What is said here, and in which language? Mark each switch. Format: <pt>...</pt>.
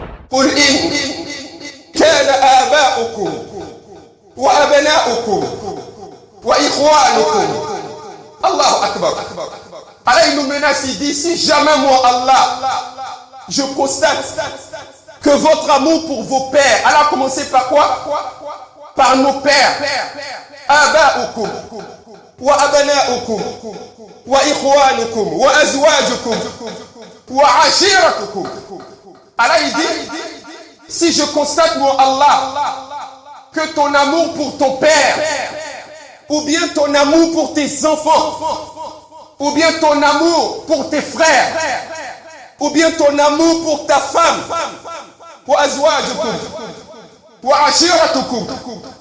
<ar>قل إن كان آباؤكم وأبناؤكم وإخوانكم الله أكبر.</ar> <fr>Allah il nous menace, il dit si jamais moi Allah je constate que votre amour pour vos pères, Allah a commencé par quoi? Par nos pères.</fr> <ar>آباؤكم وأبناؤكم وإخوانكم وأزواجكم وعشيرتكم.</ar> <fr>Allah il dit si je constate moi Allah que ton amour pour ton père ou bien ton amour pour tes enfants ou bien ton amour pour tes frères ou bien ton amour pour ta femme</fr> <ar>وأزواجكم وعشيرتكم.</ar>